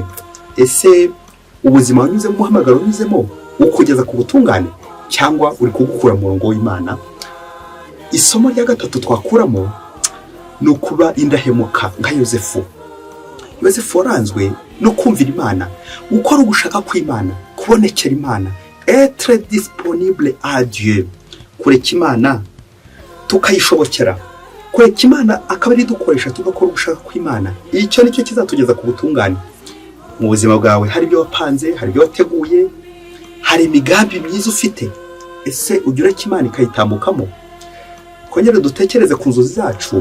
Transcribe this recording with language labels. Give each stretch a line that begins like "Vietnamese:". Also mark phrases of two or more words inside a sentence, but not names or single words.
Kinyarwanda: Ese ubuzima wanyuzemo, umuhamagaro unyuzemo ukugeza ku butungane, cyangwa uri kugukura mu murongo w'Imana? Isomo rya gatatu twakuramo ni ukuba indahemuka nka Yosefu. Yosefu waranzwe no kumvira Imana, gukora ugushaka kw'Imana, kubonekera Imana,
French: être disponible à Dieu,
Kinyarwanda: kureka Imana tukayishobokera, kureka Imana akaba ari dukoresha tugakora ugushaka kw'Imana. Icyo nicyo kizatugeza ku butungane. Mu buzima bwawe hari ibyo wapanze, hari ibyo wateguye, hari imigambi myiza ufite. Ese ugira ko Imana ikayitambukamo? Kongera dutekereze ku nzozi zacu.